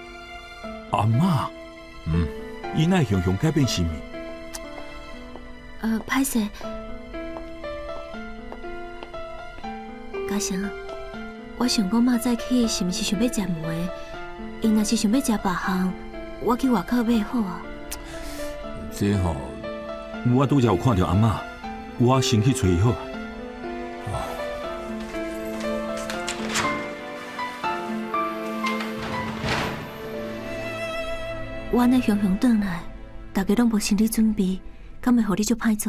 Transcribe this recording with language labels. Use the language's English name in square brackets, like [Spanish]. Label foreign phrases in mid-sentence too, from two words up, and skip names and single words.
[Min Nan Chinese] 阿嬷，伊奈雄雄改变心意？歹势，嘉诚，我想讲妈早起是毋是想要食糜？伊若是想要食别项，我去外口买好啊。这吼，我拄则有看到阿嬷，我先去找伊好。我安尼雄雄转来，大家拢无心理准备，敢会互你足歹做？